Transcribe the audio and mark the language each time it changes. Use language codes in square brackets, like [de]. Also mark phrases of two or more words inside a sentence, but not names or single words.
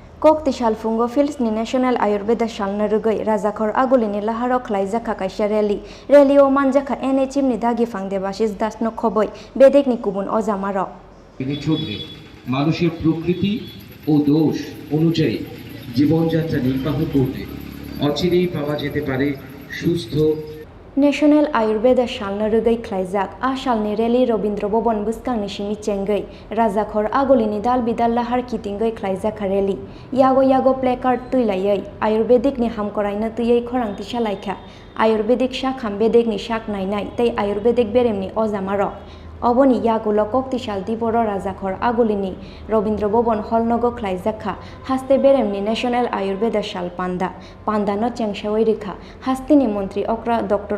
[trp] Koktisal Phungo Philsni National Ayurveda Salno Rugwi Rajakhor Agulini Laharo Khlaijakha Kaisa Rally o Manjakha ene chimni dagi fangde basis dasno khoboi bedek ni kubun ozamaro [bn] চলবে মানুষের প্রকৃতি ও দোষ অনুযায়ী জীবনযাত্রা নির্বাহ করতে অচিরেই পাওয়া যেতে পারে সুস্থ [trp] National Ayurveda Salno Rugwi Khlaijakha a salni rally Robindra Bobon buskangni simi chengai Rajakhor Agulini dal bidal lahar kitingai Khlaijakha rally yago placard tuilayai Ayurvedic ni hamkoraina tuyai Khorang tisalaikha Ayurvedic shak hambedek ni shak nainai tei Ayurvedic beremni ozamaro Oboni yagulo Koktisal Tripura Rajakhor Agulini Robindra Bobon Holnogo Khlaijakha haste beremni National Ayurveda Sal Panda no chengshawai rikha hastini Montri Okra Dr.